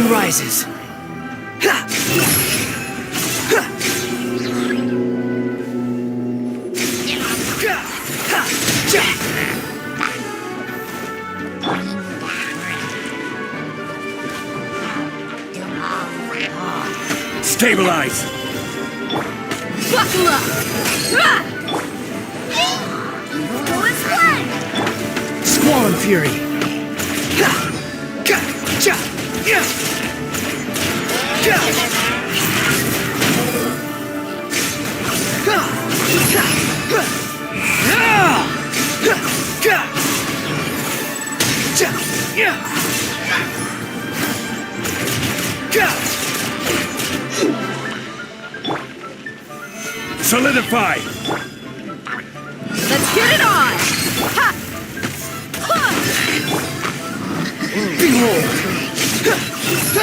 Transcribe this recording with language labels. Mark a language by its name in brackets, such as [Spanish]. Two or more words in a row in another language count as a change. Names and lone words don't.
[English] rises. Ha! Ha! Ha! Ha! Ja! Stabilize! Buckle up! Ah! Go and play! Squall Fury. Ha! Ka! Ja! Yeah! Ja! Ha! Ha! Ha! Ah! Ha! Ka! Ja! Yeah! Ka! Solidify! Let's get it on! Ha! Ha! Behold! Ha! Ha!